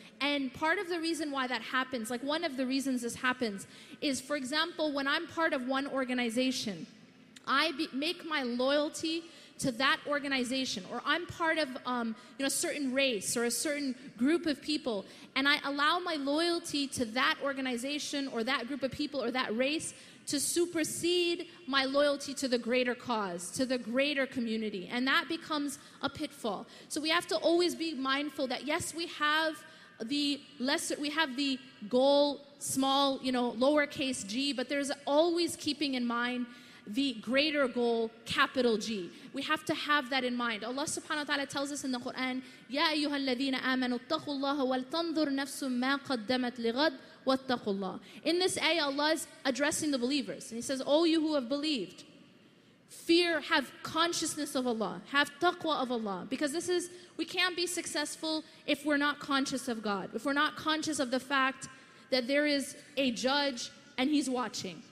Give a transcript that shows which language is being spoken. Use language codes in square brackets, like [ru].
[en] And part of the reason why that happens, like one of the reasons this happens, is, for example, when I'm part of one organization, I make my loyalty to that organization, or I'm part of a certain race or a certain group of people, and I allow my loyalty to that organization or that group of people or that race to supersede my loyalty to the greater cause, to the greater community, and that becomes a pitfall. So we have to always be mindful that yes, we have the goal, small, lowercase g, but there's always keeping in mind the greater goal, capital G. We have to have that in mind. Allah subhanahu wa ta'ala tells us in the Quran, [ar] يَا أَيُّهَا الَّذِينَ آمَنُوا اتَّقُوا اللَّهَ وَلْتَنظُرْ نَفْسٌ مَا قَدَّمَتْ لِغَدْ وَاتَّقُوا اللَّهَ. [en] In this ayah, Allah is addressing the believers. And He says, "O you who have believed, fear, have consciousness of Allah, have taqwa of Allah." Because we can't be successful if we're not conscious of God, if we're not conscious of the fact that there is a judge and He's watching.